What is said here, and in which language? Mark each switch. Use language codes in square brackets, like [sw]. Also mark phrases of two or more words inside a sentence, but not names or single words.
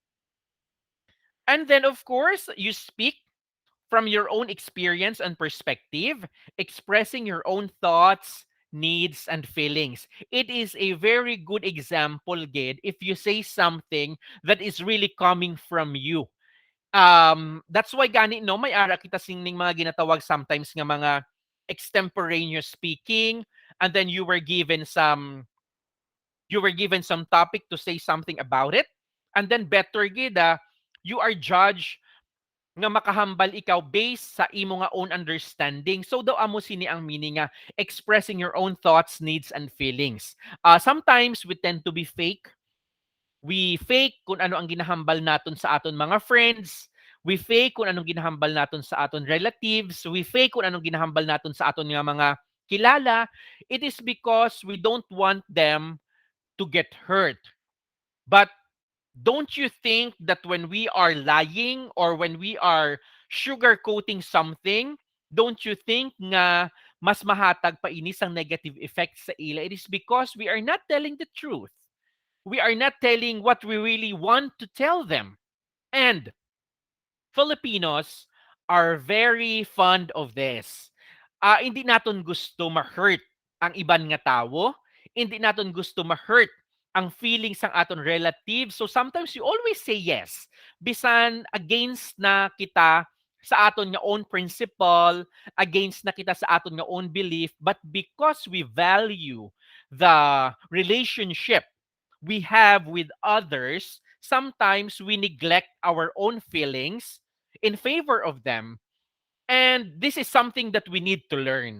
[en] And then of course, you speak from your own experience and perspective, expressing your own thoughts, needs, and feelings. It is a very good example, Gid, if you say something that is really coming from you. That's why [hil] gani no may ara kita singning mga ginatawag [en] sometimes [hil] nga mga [en] extemporaneous speaking, and then you were given some topic to say something about it, and then better gid you are judged [hil] nga makahambal ikaw [en] based [hil] sa imo nga [en] own understanding. So [hil] daw amo sini ang [en] meaning nga expressing your own thoughts, needs, and feelings. Sometimes we tend to be fake. We fake [hil] kung ano ang ginahambal naton sa aton mga friends. [en] We fake [hil] kung anong ginahambal naton sa aton relatives. [en] We fake [hil] kung anong ginahambal naton sa aton nga mga kilala. [en] It is because we don't want them to get hurt. But don't you think that when we are lying or when we are sugarcoating something, don't you think [hil] nga mas mahatag pa inis ang [en] negative effects [hil] sa ila? [en] It is because we are not telling the truth. We are not telling what we really want to tell them. And Filipinos are very fond of this. [hil] Hindi naton gusto ma-hurt ang iban nga tawo. Hindi naton gusto ma-hurt ang feelings ng aton relatives. [en] So sometimes you always say yes. Bisan against [hil] na kita sa aton nga [en] own principle, against [hil] na kita sa aton nga [en] own belief, but because we value the relationship we have with others, sometimes we neglect our own feelings in favor of them. And this is something that we need to learn.